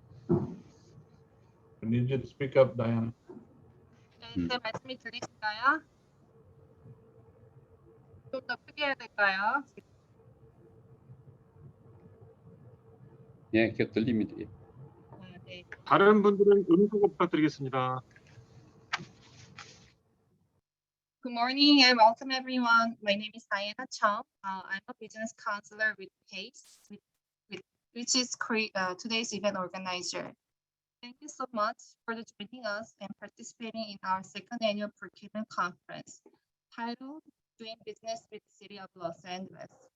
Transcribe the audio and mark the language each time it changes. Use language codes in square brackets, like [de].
[en] I need you to speak up, Diana. [ko] 네, 제 말씀이 들리실까요? 좀 더 크게 해야 될까요? 네, 계속 들립니다. 네. 다른 분들은 음소거 부탁드리겠습니다. [en] Good morning and welcome everyone. My name is Diana Chung. I'm a business counselor with PACE, which is today's event organizer. Thank you so much for joining us and participating in our second annual procurement conference titled Doing Business with the City of Los Angeles.